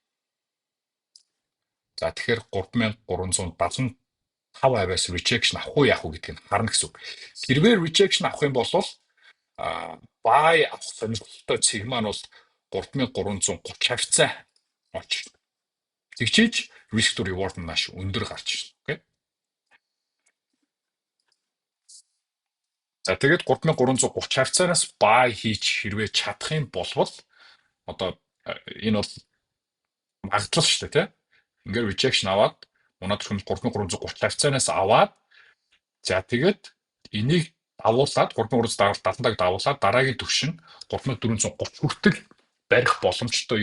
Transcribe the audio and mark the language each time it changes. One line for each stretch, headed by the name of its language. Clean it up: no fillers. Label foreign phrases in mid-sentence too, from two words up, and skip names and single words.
Mongolian: За тэгэхээр 3375 аваас rejection авах уу яах уу гэдгийг харна гэсэн үг. Хэрвээ rejection авах юм бол buy авах сонирхолтой цэг маань бол 3330 хавцаа очно. Тэгчээж
English: risk to reward
Mongolian: нь маш өндөр гарч ирнэ. Окей. За тэгээд 3330 хавцаараас buy хийж хэрвээ чадах юм болвол одоо энэ бол магадлал шүү дээ, тийм. Ингээд rejection аваад унаад 3330 хавцаанаас аваад за тэгээд энийг давуулаад 3370 давуулаад дараагийн төвшин 3430 хүртэл барих боломжтой.